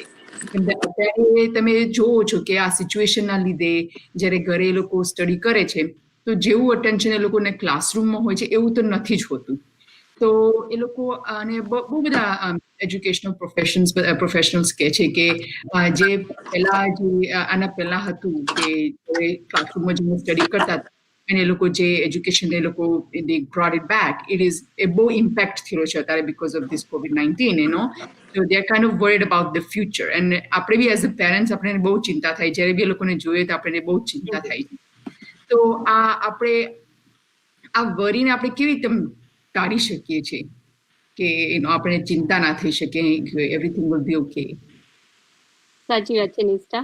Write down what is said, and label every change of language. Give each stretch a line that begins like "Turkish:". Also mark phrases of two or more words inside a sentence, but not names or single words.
Gujarati: અત્યારે તમે જોવો છો કે આ સિચ્યુએશનના લીધે જ્યારે ઘરે એ લોકો સ્ટડી કરે છે તો જેવું અટેન્શન એ લોકોને ક્લાસરૂમમાં હોય છે એવું તો નથી જ હોતું. તો એ લોકો અને બહુ બધા એજ્યુકેશનલ પ્રોફેશનલ્સ કહે છે કે જે આના પહેલા હતું કે ક્લાસરૂમમાં જઈને સ્ટડી કરતા અને એ લોકો જે એજ્યુકેશન એ લોકો
English: they brought it back,
Gujarati: એ બહુ ઇમ્પેક્ટ થયો છે અત્યારે
English: because of this COVID-19, so they are kind of worried about the future.
Gujarati: And આપણે બી
English: as a parents
Gujarati: આપણને બહુ ચિંતા થાય, જ્યારે બી એ લોકોને જોઈએ તો આપણને બહુ ચિંતા થાય છે. તો આપણે આ વરીને આપણે કેવી રીતે ટાળી શકીએ છીએ કે આપણે ચિંતા ના થઈ શકે,
English: everything will be OK?
Gujarati: સાચી વાત છે નિષ્ઠા.